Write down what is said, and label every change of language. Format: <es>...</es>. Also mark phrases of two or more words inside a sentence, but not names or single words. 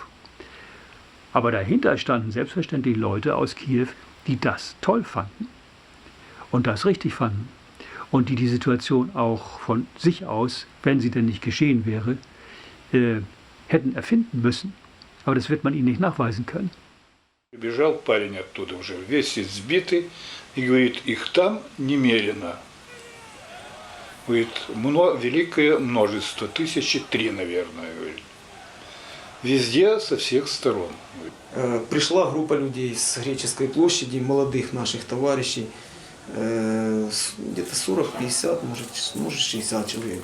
<de>Aber dahinter standen selbstverständlich Leute aus Kiew, die das toll fanden und das richtig fanden. Und die Situation auch von sich aus, wenn sie denn nicht geschehen wäre, hätten erfinden müssen. Aber das wird man ihnen nicht nachweisen können.</de> <ru>Бежал парень оттуда уже, весь избитый, и говорит, их там немерено. Говорит, великое множество, 1003, наверное, говорит. Везде, со всех сторон. Пришла группа людей с Греческой площади, молодых наших товарищей, где-то 40-50, может 60 человек.</ru>